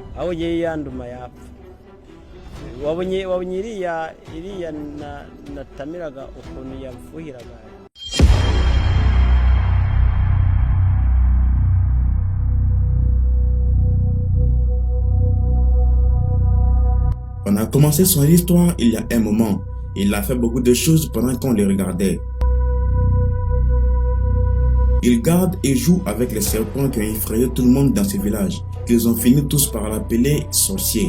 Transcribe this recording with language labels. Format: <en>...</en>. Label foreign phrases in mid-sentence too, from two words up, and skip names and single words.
<rw>ye yanduma yapfa. Wabonye iriya natamiraga ukuntu yafuhiraga.</rw> <fr>On a commencé son histoire il y a un moment. Il a fait beaucoup de choses pendant qu'on les regardait. Il garde et joue avec les serpents qui ont effrayé tout le monde dans ce village, qu'ils ont fini tous par l'appeler sorcier.</fr>